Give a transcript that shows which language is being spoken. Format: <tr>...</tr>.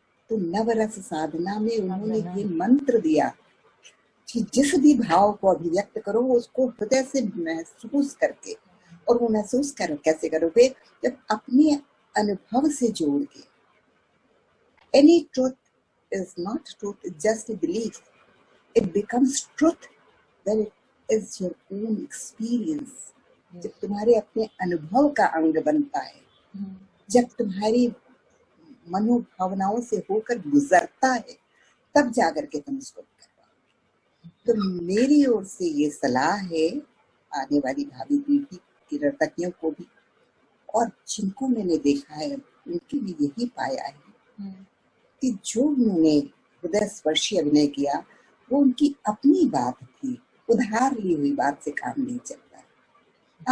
<hi>तो नवरस साधना में उन्होंने ये मंत्र दिया कि जिस भी भाव को अभिव्यक्त करो उसको हृदय से महसूस करके, और वो महसूस कैसे करोगे? जब अपने अनुभव से जोड़ के,</hi> <en>Any truth is not truth, it's just a belief. It becomes truth when it is your own experience.</en> <hi>जब तुम्हारे अपने अनुभव का अंग बनता है, जब तुम्हारी मनोभावनाओं से होकर गुजरता है, तब जाकर के तुम उसको कर पाओगे। तो मेरी ओर से ये सलाह है आने वाली भावी पीढ़ी की नर्तकियों को भी, और जिनको मैंने देखा है उनके लिए यही पाया है कि जो उन्होंने हृदय स्पर्शी अभिनय किया वो उनकी अपनी बात थी, उधार ली हुई बात से काम नहीं चलता।</hi>